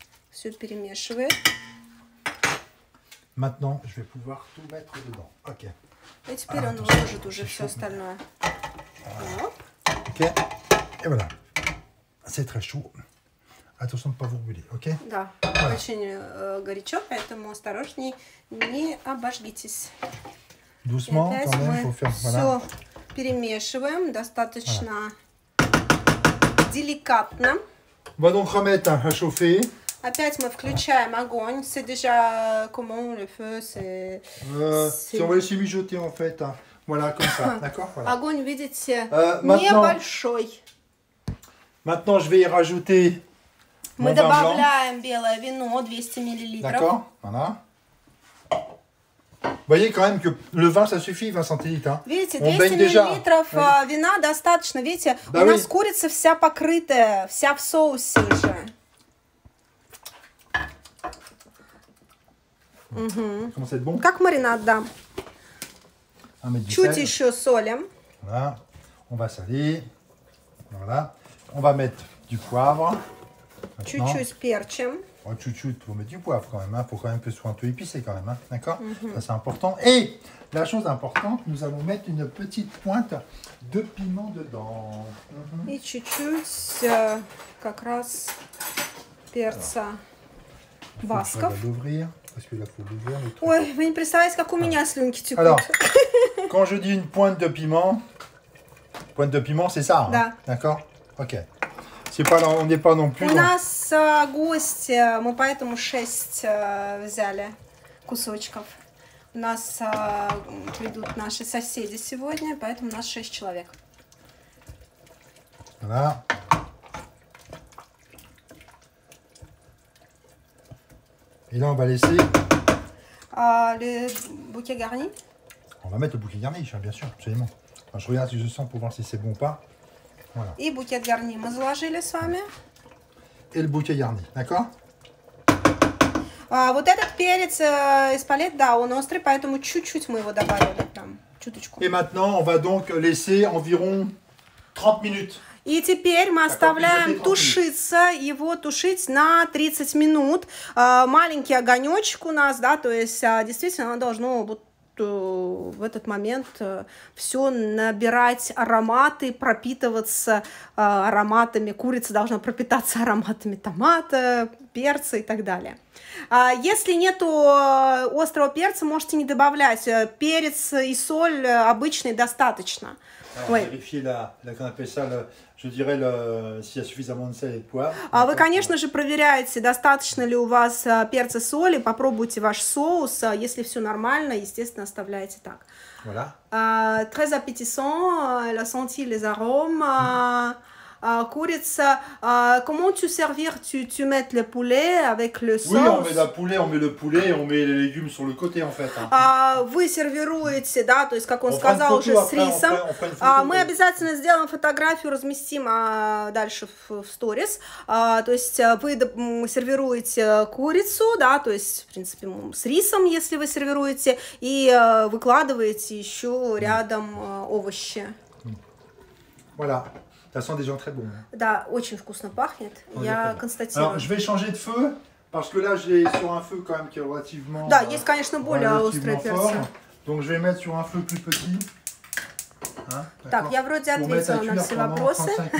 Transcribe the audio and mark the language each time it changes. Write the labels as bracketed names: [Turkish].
[Russian] Все перемешивает. [French] Maintenant, je vais pouvoir tout mettre dedans. [English] Ok. [Russian] И теперь он выложит уже все остальное. [French] Ok. Et voilà. C'est très chaud. Attention de ne pas vous brûler, ok? [Russian] Да, очень горячо, поэтому осторожней, не обожгитесь. [French] Doucement, quand même, faut faire, voilà. [Russian] Все перемешиваем достаточно деликатно. [French] On va donc remettre à chauffer. [Russian] Опять мы включаем огонь. [French] C'est déjà comment le feu, c'est... Si on va laisser mijoter en fait. Hein. Voilà, comme ça, d'accord, voilà. [Russian] Огонь, видите, небольшой. [French] Maintenant, je vais y rajouter [Russian] Мы добавляем белое вино, 200 мл. [French] D'accord, voilà. Vous voyez quand même que le vin, ça suffit, 20 centilitres. Hein. [Russian] Видите, 200 миллилитров вина достаточно. Видите, у нас курица вся покрытая, вся в соусе уже. [French] Comment c'est bon? [Russian] Как маринад, да. Чуть еще солим. [French] Voilà. On va saler. Voilà. On va mettre du poivre. [Russian] Чуть-чуть перчим. [French] Chouchou, il faut mettre du poivre quand même, il faut quand même que ce soit un peu épicé quand même, hein. D'accord? Ça c'est important. Et la chose importante, nous allons mettre une petite pointe de piment dedans. [Russian] И чуть-чуть как раз перца басков. [French] On va l'ouvrir, parce que là faut l'ouvrir. [Russian] Ой, вы не представляете, как у меня слюнки текут. [French] Alors, quand je dis une pointe de piment c'est ça, hein? [Russian] Да. [French] D'accord? Ok. Pas, on n'est pas non plus. [Russian] У нас гости, мы поэтому 6 взяли кусочков. У нас придут наши соседи сегодня, поэтому у нас 6 человек. [French] Voilà. Et là, on va laisser. Le bouquet garni. On va mettre le bouquet garni, bien sûr, absolument. Enfin, je regarde si je sens pour voir si c'est bon ou pas. Voilà. [Russian] И букет гарни мы заложили с вами. [French] Et le bouquet garni, d'accord? [Russian] Вот этот перец из палет, да, он острый, поэтому чуть-чуть мы его добавили, там, чуточку. [French] Et maintenant, on va donc laisser environ 30 minutes. [Russian] И теперь мы оставляем тушиться, его тушить на 30 минут. Маленький огонечек у нас, да, то есть действительно оно должно вот в этот момент все набирать ароматы, пропитываться ароматами. Курица должна пропитаться ароматами томата, перца и так далее. Если нету острого перца, можете не добавлять. Перец и соль обычный достаточно. [French] Vérifier qu'on appelle ça, je dirais, s'il y a suffisamment de sel et de poivre. [Russian] Вы, конечно же, проверяете, достаточно ли у вас перца, соли, попробуйте ваш соус. Если все нормально, естественно, оставляете так. [French] Voilà. Très appétissant, elle a senti les arômes. Курица, comment tu servir? Tu mets le poulet avec le sauce? Oui, on met le poulet et on met les légumes sur le côté en fait. Hein. [Russian] Вы сервируете, да, то есть, как он сказал, уже с рисом. Мы обязательно сделаем фотографию, разместим дальше в сторис. То есть вы сервируете курицу, да, то есть, в принципе, с рисом, если вы сервируете, и выкладываете еще рядом овощи. [French] Voilà. Ça sent déjà très bon. [Russian] Да, очень вкусно пахнет. Я констатирую. [French] Alors, je vais changer de feu parce que là, je l'ai sur un feu quand même qui est relativement. [Russian] Да, есть, конечно, более острые перцы. [French] Donc, je vais mettre sur un feu plus petit. [Russian] Hein, так, я вроде ответила на все вопросы.